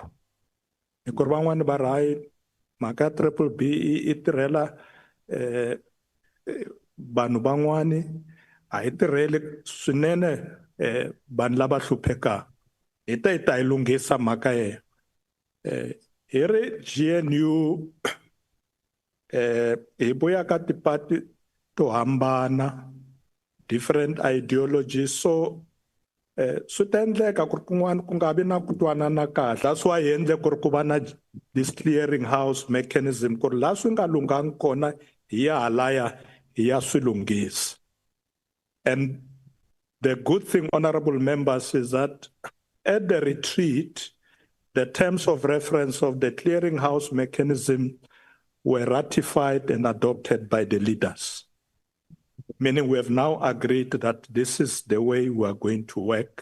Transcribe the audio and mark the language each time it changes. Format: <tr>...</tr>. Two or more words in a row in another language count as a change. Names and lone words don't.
<ts>Hi ku ri van'wani va ri hayi mhaka ya triple BEE i tirhela vanhu van'wani a yi tirheli swinene vanhu lava hluphekaka. Hi ta yi lunghisa mhaka yeyo. Hi ri GNU hi vuya ka tipati to hambana,</ts> <en>different ideologies,</en> <ts>so swi ta endleka ku ri kun'wana ku nga vi na ku twanana kahle.</ts> <en>That's why</en> <ts>hi endle ku ri ku va na</ts> <en>this clearing house mechanism</en> <ts>ku ri laha swi nga lunghangi kona hi ya halaya hi ya swi lunghisa.</ts> <en>And the good thing, honorable members, is that at the retreat, the terms of reference of the clearinghouse mechanism were ratified and adopted by the leaders. Meaning we have now agreed that this is the way we are going to work.</en>